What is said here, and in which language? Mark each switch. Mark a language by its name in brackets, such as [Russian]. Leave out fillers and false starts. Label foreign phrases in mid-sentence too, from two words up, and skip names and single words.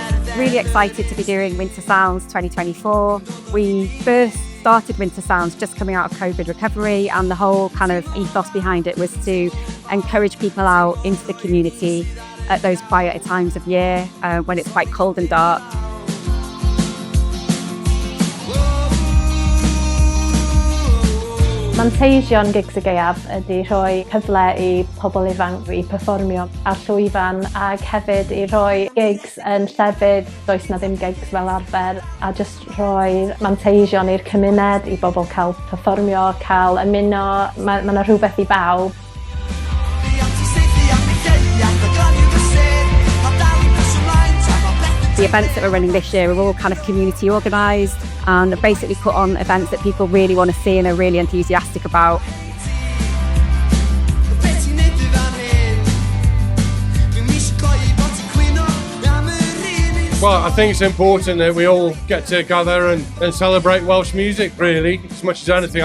[English] really excited to be doing Winter Sounds 2024. We first started Winter Sounds just coming out of COVID recovery, and the whole kind of ethos behind it was to encourage people out into the community at those quieter times of year when it's quite cold and dark. [Welsh] Mae Gigs y Gaeaf ydy rhoi cyfle I pobl ifanc I perfformio ar llwyfan ac hefyd I rhoi gigs yn llefydd, does na ddim gigs fel arfer, a just rhoi manteision i'r cymuned I bobl cael perfformio, cael ymuno, mae yna rhywbeth I bawb. [English] The events that we're running this year are all kind of community organised and basically put on events that people really want to see and are really enthusiastic about. Well, I think it's important that we all get together and celebrate Welsh music, really, as much as anything.